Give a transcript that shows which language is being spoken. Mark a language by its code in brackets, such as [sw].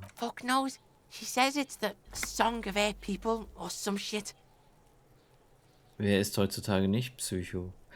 [en] Fuck knows. She says it's the song of her people or some shit. [de] Wer ist heutzutage nicht Psycho?